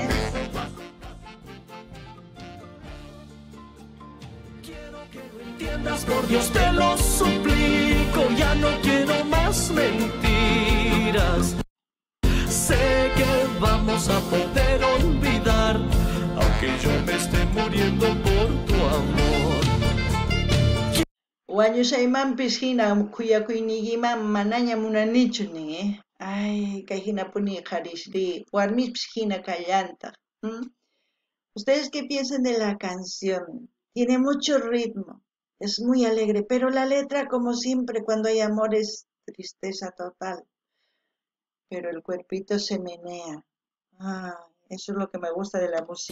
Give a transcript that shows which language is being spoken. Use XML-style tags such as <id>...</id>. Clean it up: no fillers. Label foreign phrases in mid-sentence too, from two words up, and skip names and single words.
<es>Por Dios te lo suplico, ya no quiero más mentiras. Sé que vamos a poder olvidar, aunque yo me esté muriendo por tu amor.</es> <qu>Wañushaymanpis hina khuyakuynikiman manaña munanichu nin, Ay, kay hinapuni qarishri, warmispis hina kallantaq.</qu> <es>¿Ustedes qué piensan de la canción? Tiene mucho ritmo. Es muy alegre, pero la letra, como siempre, cuando hay amor, es tristeza total. pero el cuerpito se menea. Ah, eso es lo que me gusta de la música.</es>